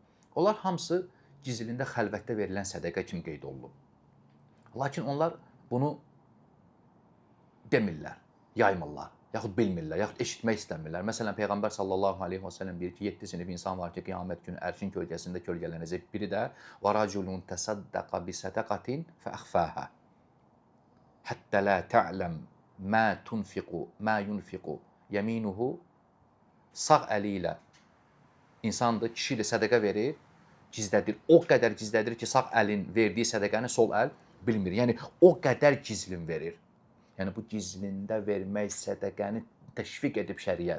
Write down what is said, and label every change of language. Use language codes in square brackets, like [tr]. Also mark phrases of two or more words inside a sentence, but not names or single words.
[az] Onlar hamısı gizlində xəlvətdə verilən sədəqə kimi qeyd olunub. Lakin onlar bunu demirlər, yaymırlar, yaxud bilmirlər, yaxud eşitmək istəmirlər. Məsələn, Peyğəmbər [ar] صلى الله عليه وسلم [az] deyir ki, 7 sinif insan var ki, qiyamət günü ərşin kölgəsində kölgələnəcək. Biri də [ar] وَرَجُلٌ تَصَدَّقَ بِصَدَقَةٍ فَأَخْفَاهَا حَتَّى لَا تَعْلَمْ مَا يُنْفِقُ يَمِينُهُ. [az] Sağ əli ilə insandır, kişi də sədəqə verir, gizlədir. O qədər gizlədir ki, sağ əlin verdiyi sədəqəni sol əl bilmir. Yəni, o qədər gizlin verir. Yəni, bu gizlində vermək sədəqəni təşviq edib şəriət.